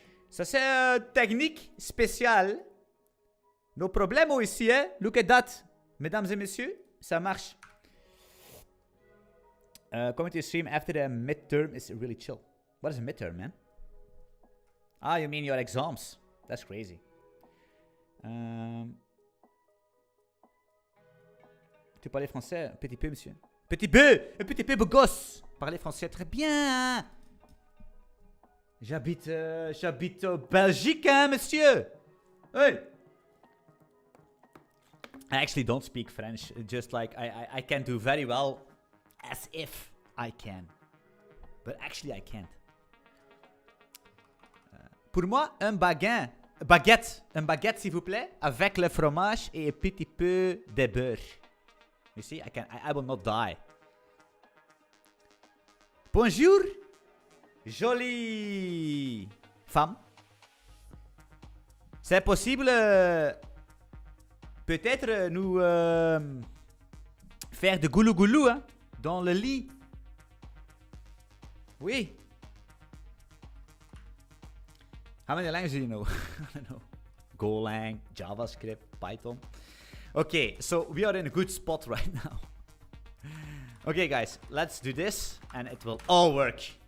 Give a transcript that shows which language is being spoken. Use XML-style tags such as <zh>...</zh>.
<fr>Ça c'est technique spéciale. No problemo ici, hein?</fr> <en>Look at that.</en> <fr>Mesdames et messieurs, ça marche.</fr> <en>Coming to your stream after the midterm is really chill. What is a midterm, man? Ah, you mean your exams. That's crazy.</en> <fr>Tu parlais français un petit peu, monsieur? Un petit peu beau gosse. Parler français très bien. J'habite au Belgique, hein, monsieur? Hey!</fr> <en>I actually don't speak French. Just like I can do very well as if I can. But actually I can't.</en> <fr>Pour moi, un baguette, s'il vous plaît, avec le fromage et un petit peu de beurre.</fr> <en>You see, I will not die.</en> <fr>Bonjour, jolie femme. C'est possible, peut-être nous faire de goulou-goulou, hein, dans le lit. Oui.</fr> <en>How many languages do you know? I don't know. Golang, JavaScript, Python. Okay, so we are in a good spot right now. Okay, guys, let's do this and it will all work.</en>